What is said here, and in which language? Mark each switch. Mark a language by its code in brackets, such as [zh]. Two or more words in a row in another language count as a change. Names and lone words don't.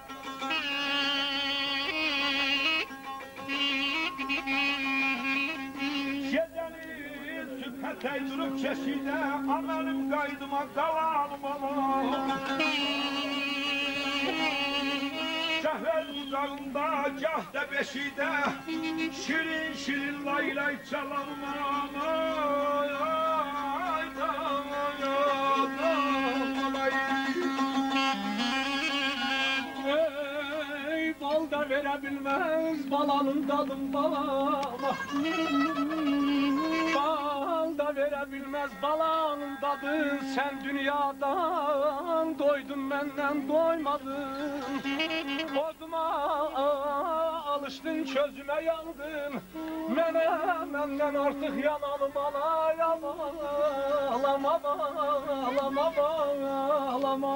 [az] Gecəni sübhə tək durub keşilə, aməlim qaydıma qalanım ana. Şəhvəl uzağında, gah da beşidə, şirin şirin lay lay çalanım ana. [tr] Ey bal da verebilmez balanın tadın balama. Bal da verebilmez balanın tadı, sen dünyadan doydun benden doymadın. [az] Bozuma alıştın çözüme yandın, menden artık yanalım ana yanalama bağlama bağlama.